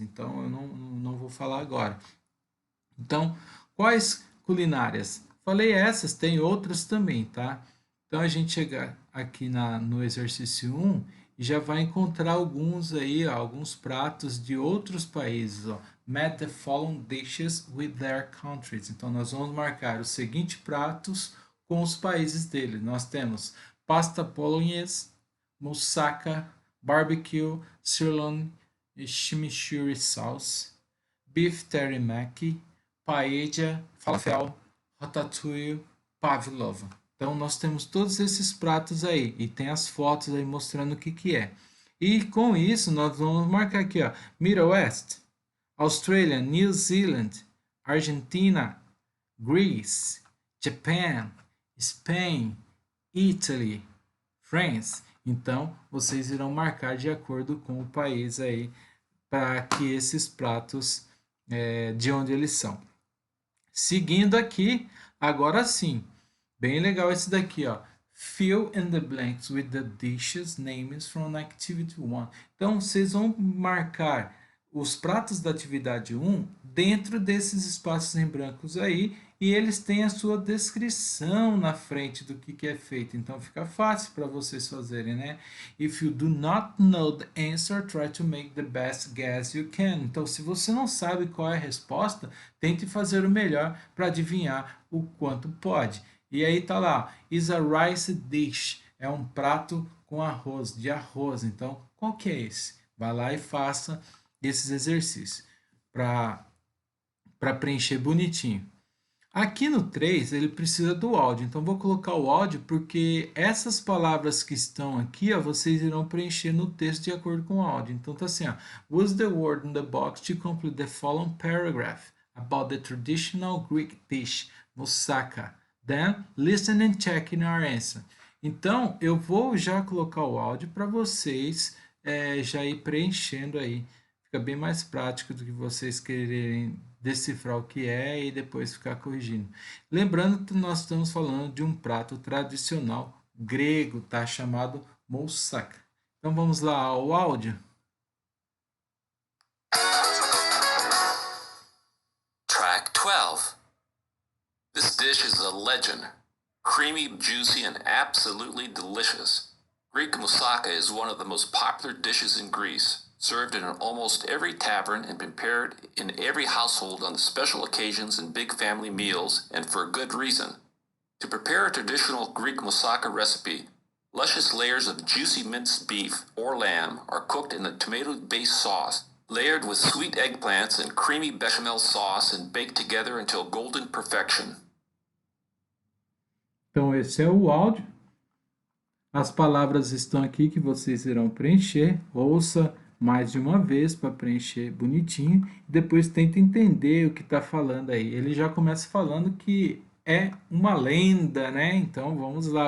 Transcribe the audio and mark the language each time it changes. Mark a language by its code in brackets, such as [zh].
[pt] Então, eu não vou falar agora. Então, quais culinárias? Falei essas, tem outras também, tá? Então a gente chega aqui no exercício um e já vai encontrar alguns aí, ó, alguns pratos de outros países, ó. [en] Match the following dishes with their countries. [pt] Então nós vamos marcar os seguintes pratos com os países dele. Nós temos pasta bolognese, moussaka, barbecue, sirloin, chimichurri sauce, beef teriyaki, paella, falafel, ratatouille, pavlova. Então nós temos todos esses pratos aí e tem as fotos aí mostrando o que que é. E com isso nós vamos marcar aqui, ó, Middle West, Australia, New Zealand, Argentina, Greece, Japan, Spain, Italy, France. Então vocês irão marcar de acordo com o país aí para que esses pratos de onde eles são. Seguindo aqui, agora sim, bem legal esse daqui, ó. [en] Fill in the blanks with the dishes names from activity 1. [pt] Então, vocês vão marcar os pratos da atividade 1 dentro desses espaços em brancos aí e eles têm a sua descrição na frente do que é feito. Então, fica fácil para vocês fazerem, né? [en] If you do not know the answer, try to make the best guess you can. [pt] Então, se você não sabe qual é a resposta, tente fazer o melhor para adivinhar o quanto pode. E aí tá lá, [en] is a rice dish, [pt] é um prato com arroz, de arroz. Então, qual que é esse? Vai lá e faça esses exercícios para preencher bonitinho. Aqui no 3 ele precisa do áudio, então vou colocar o áudio porque essas palavras que estão aqui, ó, vocês irão preencher no texto de acordo com o áudio. Então tá assim, ó, [en] use the word in the box to complete the following paragraph about the traditional Greek dish, moussaka. Then listen and check in your answer. [pt] Então eu vou já colocar o áudio para vocês já ir preenchendo aí. Fica bem mais prático do que vocês quererem decifrar o que é e depois ficar corrigindo. Lembrando que nós estamos falando de um prato tradicional grego, tá? Chamado moussaka. Então vamos lá ao áudio. [en] Track 12. This dish is a legend. Creamy, juicy, and absolutely delicious. Greek moussaka is one of the most popular dishes in Greece, served in almost every tavern and prepared in every household on special occasions and big family meals, and for good reason. To prepare a traditional Greek moussaka recipe, luscious layers of juicy minced beef or lamb are cooked in a tomato-based sauce, layered with sweet eggplants and creamy bechamel sauce and baked together until golden perfection. [pt] Então esse é o áudio. As palavras estão aqui que vocês irão preencher. Ouça mais de uma vez para preencher bonitinho. Depois tenta entender o que está falando aí. Ele já começa falando que é uma lenda, né? Então vamos lá.